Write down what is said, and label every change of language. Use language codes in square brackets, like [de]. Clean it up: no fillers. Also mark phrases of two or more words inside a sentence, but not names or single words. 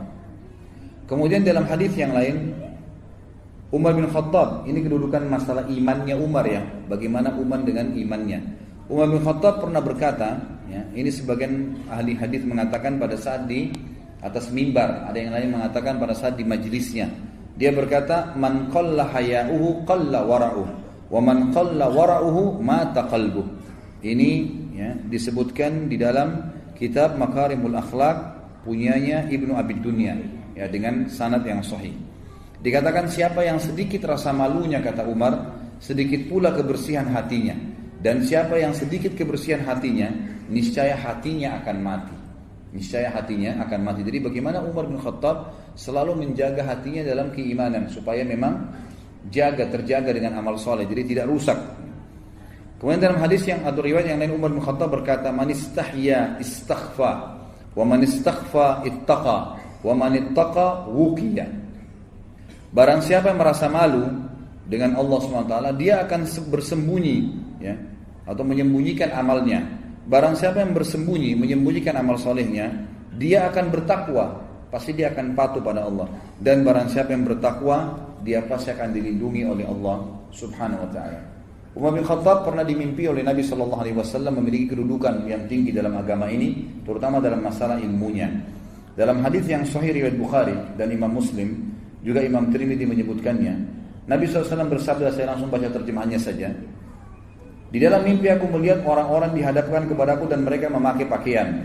[id] Kemudian dalam hadis yang lain, Umar bin Khattab, ini kedudukan masalah imannya Umar ya, bagaimana Umar dengan imannya. Umar bin Khattab pernah berkata, ini sebagian ahli hadis mengatakan pada saat di atas mimbar, ada yang lain mengatakan pada saat di majelisnya. Dia berkata, [ar] من قل حياؤه قل ورعه، ومن قل ورعه مات قلبه. [id] Ini disebutkan di dalam kitab Makarimul Akhlaq punyanya Ibnu Abid Dunya dengan sanad yang sahih. Dikatakan siapa yang sedikit rasa malunya, kata Umar, sedikit pula kebersihan hatinya. Dan siapa yang sedikit kebersihan hatinya, niscaya hatinya akan mati. Niscaya hatinya akan mati. Jadi bagaimana Umar bin Khattab selalu menjaga hatinya dalam keimanan, supaya memang terjaga dengan amal soleh, jadi tidak rusak. Kemudian dalam hadis yang atau riwayat yang lain, Umar bin Khattab berkata, [ar] من استحيا استخفى، ومن استخفى اتقى، ومن اتقى وقي. [id] Barang siapa yang merasa malu dengan Allah SWT, dia akan bersembunyi atau menyembunyikan amalnya. Barang siapa yang bersembunyi, menyembunyikan amal solehnya, dia akan bertakwa, pasti dia akan patuh pada Allah. Dan barang siapa yang bertakwa, dia pasti akan dilindungi oleh Allah [ar] سبحانه وتعالى. [id] Umar bin Khattab pernah dimimpi oleh Nabi SAW memiliki kedudukan yang tinggi dalam agama ini, terutama dalam masalah ilmunya. Dalam hadis yang sahih riwayat Bukhari dan Imam Muslim, juga Imam Tirmidzi menyebutkannya, Nabi SAW bersabda, saya langsung baca terjemahannya saja. Di dalam mimpi aku melihat orang-orang dihadapkan kepadaku dan mereka memakai pakaian.